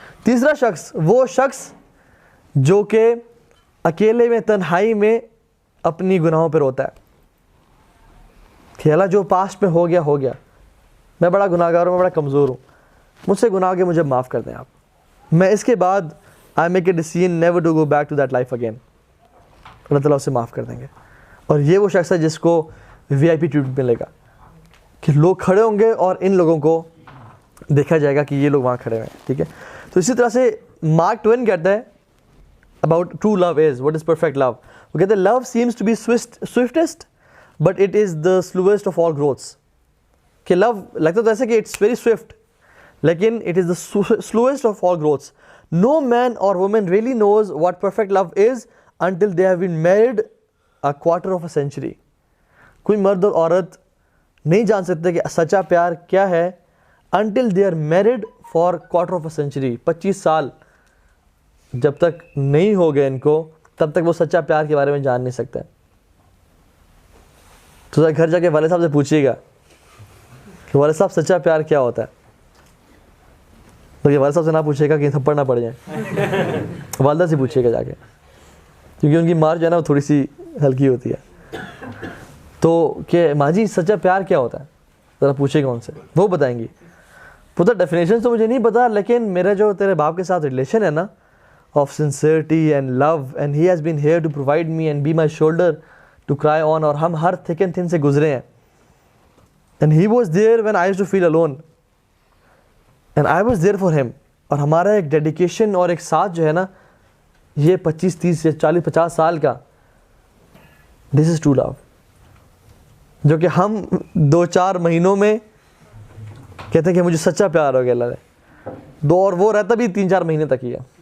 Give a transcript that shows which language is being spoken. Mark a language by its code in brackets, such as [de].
[ur] تیسرا شخص وہ شخص جو کہ اکیلے میں تنہائی میں اپنی گناہوں پہ روتا ہے کہ اللہ جو پاسٹ میں ہو گیا, میں بڑا گناہ گار ہوں, میں بڑا کمزور ہوں, مجھ سے گناہ کے مجھے معاف کر دیں آپ, میں اس کے بعد [en] I make a decision never to go back to that life again. [ur] اللہ تعالیٰ اسے معاف کر دیں گے. اور یہ وہ شخص ہے جس کو وی آئی پی ٹریٹمنٹ ملے گا کہ لوگ کھڑے ہوں گے اور ان لوگوں کو دیکھا جائے گا کہ یہ لوگ وہاں کھڑے ہوئے ہیں. ٹھیک ہے, تو اسی طرح سے مارک ٹوین کہتا ہے [en] about true love is, what is perfect love. [ur] وہ کہتے ہیں [en] love seems to be swiftest but it is the slowest of all growths. [ur] کہ [en] love [ur] لگتا تو ایسے کہ [en] it's very swift [ur] لیکن [en] it is the slowest of all growths. No man or woman really knows what perfect love is until they have been married a quarter of a century. [ur] کوئی مرد اور عورت نہیں جان سکتے کہ سچا پیار کیا ہے [en] until they are married for quarter of a century. [ur] 25 سال جب تک نہیں ہو گئے ان کو, تب تک وہ سچا پیار کے بارے میں جان نہیں سکتے. تو گھر جا کے والد صاحب سے پوچھیے گا کہ والد صاحب سچا پیار کیا ہوتا ہے. بلکہ والد صاحب سے نہ پوچھے گا کہ تھپڑ نہ پڑ جائیں, والدہ سے پوچھیے گا جا کے, کیونکہ ان کی مار جو ہے نا وہ تھوڑی سی ہلکی ہوتی ہے. تو کہ ماں جی سچا پیار کیا ہوتا ہے, ذرا پوچھے گا ان سے, وہ بتائیں گی. پتہ ڈیفینیشن تو مجھے نہیں پتا, لیکن میرا جو تیرے باپ کے ساتھ ریلیشن ہے نا [en] of sincerity and love, and he has been here to provide me and be my shoulder to cry on, [ur] اور ہم ہر [en] thick and thin [ur] سے گزرے ہیں, [en] and he was there when I used to feel alone and I was there for him. [ur] اور ہمارا ایک dedication اور ایک ساتھ جو ہے نا, یہ 25 30 40 50 سال کا, [en] this is true love, [ur] جو کہ ہم 2-4 مہینوں میں کہتے ہیں کہ مجھے سچا پیار ہو گیا اللہ نے, اور وہ رہتا بھی 3-4 مہینے تک ہی ہے.